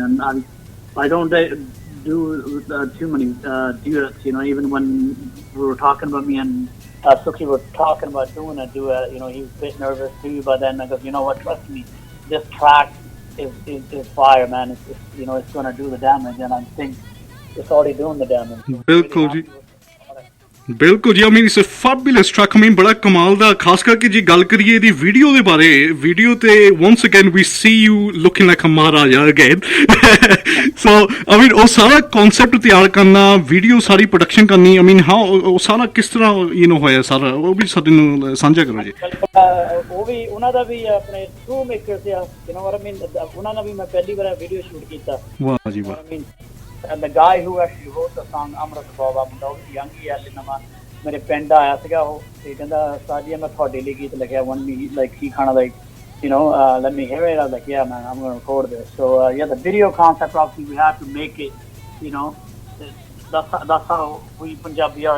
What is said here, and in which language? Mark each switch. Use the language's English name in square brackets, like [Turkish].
[English] And I don't do too many duets, even when we were talking about me and Suki were talking about doing a duet, he was a bit nervous too, but then I go, you know what, trust me, this track is fire, man. It's going to do the damage, and I think it's already doing the damage. [Hindi] बिल्कुल जी. [Punjabi] ਬਿਲਕੁਲ ਜੀ, [English] I mean it's a fabulous track. [Punjabi] I mean ਬੜਾ ਕਮਾਲ ਦਾ, ਖਾਸ ਕਰਕੇ ਜੀ ਗੱਲ ਕਰੀਏ ਇਹਦੀ ਵੀਡੀਓ ਦੇ ਬਾਰੇ, ਵੀਡੀਓ ਤੇ [English] once again we see you looking like a Maharaja again. [Punjabi] So I mean ਉਹ ਸਾਰਾ ਕਨਸੈਪਟ ਤਿਆਰ ਕਰਨਾ, ਵੀਡੀਓ ਸਾਰੀ ਪ੍ਰੋਡਕਸ਼ਨ ਕਰਨੀ, I mean ਉਹ ਸਾਰਾ ਕਿਸ ਤਰ੍ਹਾਂ ਹੋਇਆ ਸਾਰਾ, ਉਹ ਵੀ ਸਾਡੇ ਨੂੰ ਸਾਂਝਾ ਕਰੋ ਜੀ। ਉਹ ਵੀ ਉਹਨਾਂ ਦਾ ਵੀ ਆਪਣੇ true maker ਸੀ, [English] you know what I mean, [Punjabi] ਉਹਨਾਂ ਨਾਲ ਵੀ ਮੈਂ ਪਹਿਲੀ ਵਾਰ ਵੀਡੀਓ ਸ਼ੂਟ ਕੀਤਾ। ਵਾਹ ਜੀ ਵਾਹ। [English] I mean and the guy who actually wrote the song [Punjabi] Amrit Baba ਮੁੰਡਾ ਉਹ ਵੀ young ਹੀ ਆ, ਨਵਾਂ ਮੇਰੇ ਪਿੰਡ ਆਇਆ ਸੀਗਾ ਉਹ, ਤੇ ਕਹਿੰਦਾ ਸਾਜੀ ਮੈਂ ਤੁਹਾਡੇ ਲਈ ਗੀਤ ਲਿਖਿਆ, [English] one me like he kind of like you know let me hear it. I was like yeah man, I'm going to record this. So yeah, the video concept obviously we have to make it, you know, that's how we Punjabi are.